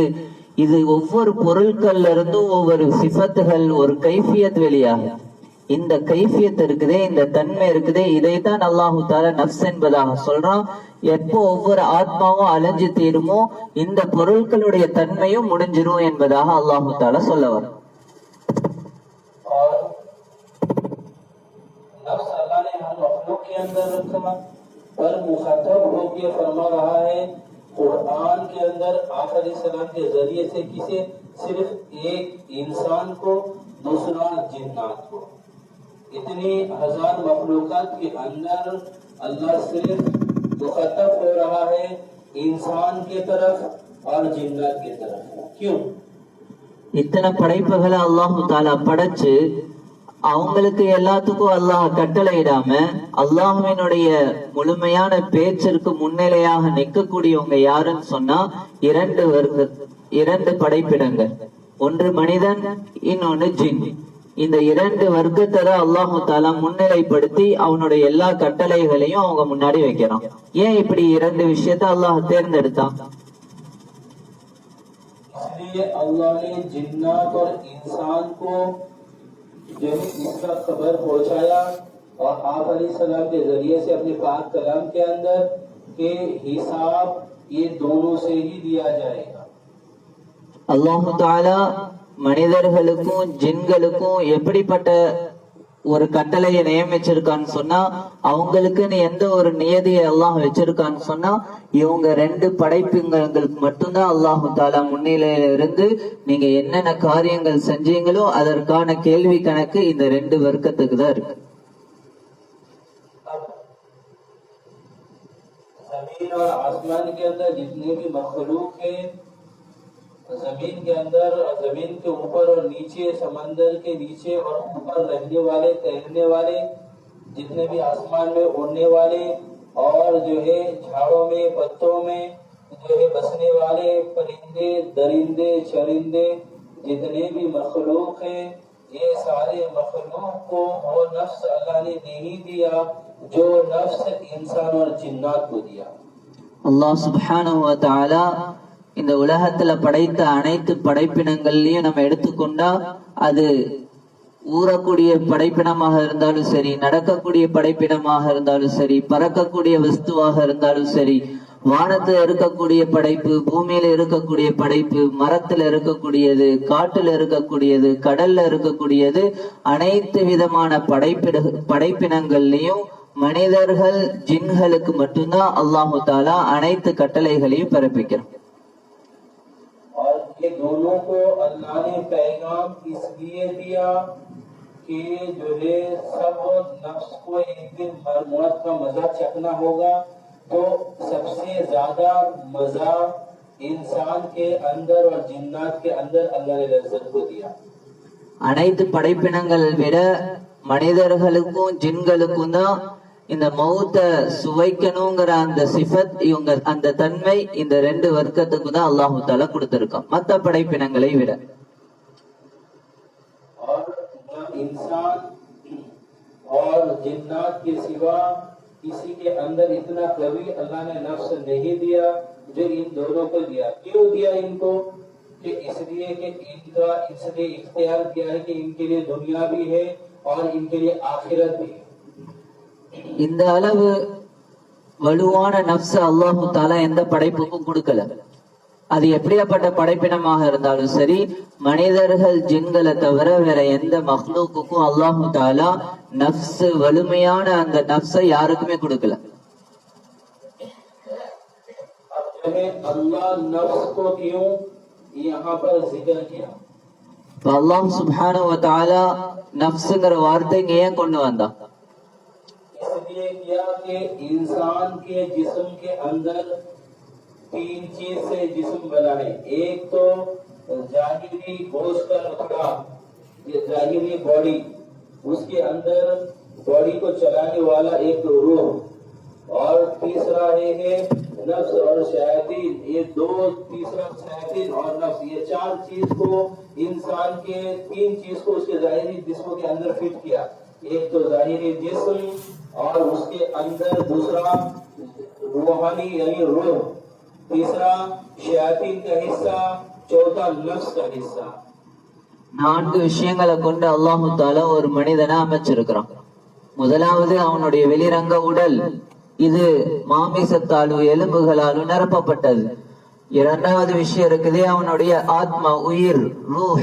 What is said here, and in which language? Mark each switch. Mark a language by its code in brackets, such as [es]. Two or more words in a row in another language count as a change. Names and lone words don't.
[ta] இது ஒவ்வொரு பொருட்கள்ல இருந்தும் ஒவ்வொரு சிஃபத்துகள், ஒரு கைஃபியத் வெளியாகும். இந்த கைஃபியத் இருக்குதே, இந்த தன்மை இருக்குதே, இதைத்தான் அல்லாஹு தஆலா நஃப்ஸ் என்பதாக சொல்றான். எப்போ ஒவ்வொரு ஆத்மாவும் அலைஞ்சு தீருமோ இந்த பொருட்களுடைய தன்மையும் முடிஞ்சிரும் என்பதாக அல்லாஹு தஆலா சொல்ல வரும். [ur] نفس اللہ نے ہر مخلوق کے اندر رکھا، پر مخاطب ہوکر فرما رہا ہے قرآن کے اندر آخری سلام کے ذریعے سے کسے? صرف ایک انسان کو، دوسرا جنات کو. اتنی ہزار مخلوقات کے اندر اللہ صرف مخاطب ہو رہا ہے انسان کی طرف اور جنات کی طرف. کیوں? [ta] இத்தனை படைப்புகளை அல்லாஹு தஆலா படைச்சு அவங்களுக்கு எல்லாத்துக்கும் அல்லாஹ் கட்டளையிடாம அல்லாஹ்வினுடைய முழுமையான பேச்சிற்கு முன்னிலையாக நிற்கக்கூடியவங்க யாருன்னு சொன்னா இரண்டு படைப்பிடங்கள். ஒன்று மனிதன், இன்னொன்னு ஜின். இந்த இரண்டு வர்க்கத்தை தான் அல்லாஹு தாலா முன்னிலைப்படுத்தி அவனுடைய எல்லா கட்டளைகளையும் அவங்க முன்னாடி வைக்கிறான். ஏன் இப்படி இரண்டு விஷயத்த அல்லாஹ் தேர்ந்தெடுத்தான்? [ur] اس لیے اللہ نے جنات اور انسان کو جو ہے اس کا خبر پہنچایا اور آپ علیہ السلام کے ذریعے سے اپنے پاک کلام کے اندر کے حساب یہ دونوں سے ہی دیا جائے گا. [ta] அல்லாஹு தாலா மனிதர்களுக்கும் ஜின்களுக்கும் எப்படிப்பட்ட ஒரு கட்டளையை நியமிச்சிருக்கான்னு சொன்னா, அவங்களுக்குன்னு எந்த ஒரு நியதியை அல்லாஹ் வச்சிருக்கான்னு சொன்னா, இவங்க ரெண்டு படைப்புங்களுக்கு மட்டும்தான் அல்லாஹு தாலா முன்னிலையில இருந்து நீங்க என்னென்ன காரியங்கள் செஞ்சீங்களோ அதற்கான கேள்வி கணக்கு இந்த ரெண்டு வர்க்கத்துக்கு தான் இருக்கு. [ur] زمین اور آسمان کے اندر جتنے بھی مخلوق ہے، زمین کے اندر اور زمین کے اوپر اور نیچے، سمندر کے نیچے اور اوپر رہنے والے، تیرنے والے، جتنے بھی آسمان میں اڑنے والے اور جو ہے جھاڑوں میں، پتوں میں جو ہے بسنے والے پرندے، درندے، چرندے، جتنے بھی مخلوق ہیں، یہ سارے مخلوق کو وہ نفس اللہ نے نہیں دیا جو نفس انسان اور جنات کو دیا. [ta] அல்லாஹ் [ar] سبحانه وتعالى [ta] இந்த உலகத்துல படைத்த அனைத்து படைப்பினங்கள்லயும் நம்ம எடுத்துக்கொண்டா, அது ஊறக்கூடிய படைப்பினமாக இருந்தாலும் சரி, நடக்கக்கூடிய படைப்பினமாக இருந்தாலும் சரி, பறக்கக்கூடிய வஸ்துவாக இருந்தாலும் சரி, வானத்துல இருக்கக்கூடிய படைப்பு, பூமியில இருக்கக்கூடிய படைப்பு, மரத்துல இருக்கக்கூடியது, காட்டுல இருக்கக்கூடியது, கடல்ல இருக்கக்கூடியது, அனைத்து விதமான படைப்பினங்கள்லயும் மனிதர்கள் ஜின்களுக்கு மட்டும்தான் அல்லாஹு தாலா அனைத்து கட்டளைகளையும் பிறப்பிக்கிறான். [ur] اور یہ دونوں کو اللہ نے پیغام اس لیے دیا کہ جو ہے سب نفس کو ایک دن موت کا مزہ چکھنا ہوگا، تو سب سے زیادہ مزہ انسان کے اندر اور جنات کے اندر اللہ نے لذت کو دیا. [ta] அனைத்து படைப்பினங்கள் விட மனிதர்களுக்கும் ஜின்களுக்கும் தான் இந்த மௌத்த சுவைக்கணுங்கிற அந்த சிஃபத், இவங்க அந்த தன்மை இந்த ரெண்டு வர்க்கத்துக்கு தான் அல்லாஹு தாலா கொடுத்திருக்கான் மற்ற படைப்பினங்களை விட. [ur] اور انسان اور جنات کے سوا کسی کے اندر اتنا کبھی اللہ نے نفس نہیں دیا جو ان دونوں کو دیا. کیوں دیا ان کو? کہ اس لیے کہ ان کا اس نے اختیار کیا ہے کہ ان کے لیے دنیا بھی ہے اور ان کے لیے آخرت بھی ہے. [ta] இந்த அளவு வலுவான நப்ச அல்லாஹு தாலா எந்த படைப்புக்கும் கொடுக்கல. அது எப்படியாப்பட்ட படைப்பினமாக இருந்தாலும் சரி, மனிதர்கள் ஜின்களை தவிர வேற எந்த மஹ்லூக்குக்கும் அல்லாஹு தாலா நப்ஸ், வலிமையான அந்த நப்சை யாருக்குமே கொடுக்கல. [ur] اللہ نفس کو کیوں یہاں پر ذکر کیا? [ta] அல்லாஹ் [ar] سبحانه وتعالى [ta] நப்ஸ்ங்கிற வார்த்தை ஏன் கொண்டு வந்தா? [ur] اس لیے کیا کہ انسان کے جسم کے اندر تین چیز سے جسم بنا ہے. ایک تو ظاہری گوشت کا ٹکڑا، یہ ظاہری باڈی، اس کے اندر باڈی کو چلانے والا ایک روح، اور تیسرا ہے نفس اور شیطان. یہ دو، تیسرا شیطان اور نفس، یہ چار چیز کو انسان کے، تین چیز کو اس کے ظاہری جسم کے اندر فٹ کیا. ایک تو ظاہری جسم اور اس کے اندر دوسرا روحانی یعنی روح، تیسرا شیطان کا حصہ، چوتھا نفس کا حصہ. [ta] நான்கு விஷயங்களை கொண்டு அல்லாஹு தாலா ஒரு மனிதனை அமைச்சிருக்கிறான். முதலாவது அவனுடைய வெளிரங்க உடல், இது மாமிசத்தாலும் எலும்புகளாலும் நிரப்பப்பட்டது. இரண்டாவது விஷயம் இருக்குது அவனுடைய ஆத்மா, உயிர், ரூஹ்.